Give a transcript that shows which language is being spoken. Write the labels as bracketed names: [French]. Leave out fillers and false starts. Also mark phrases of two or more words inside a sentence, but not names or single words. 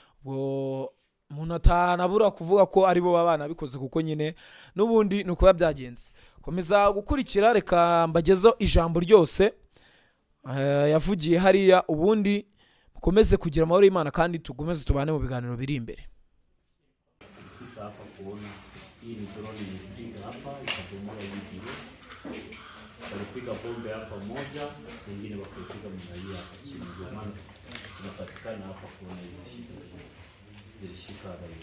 [Kinyarwanda] Umuntu atanabura kuvuga ko ari bo babana bikoze, kuko nyine n'ubundi ni uko byagenze. Komeza gukurikira, reka mbagezo ijambo ryose yavugiye hariya, ubundi mukomeze kugira amahoro y'Imana kandi tugomeze tubane mu biganiro biri imbere. [Swahili] Walipiga bombe hapa moja, wengine wakapiga mraia hapa chini. Ndio maana tunapatikana hapa kuona hizo shida zilishika raia.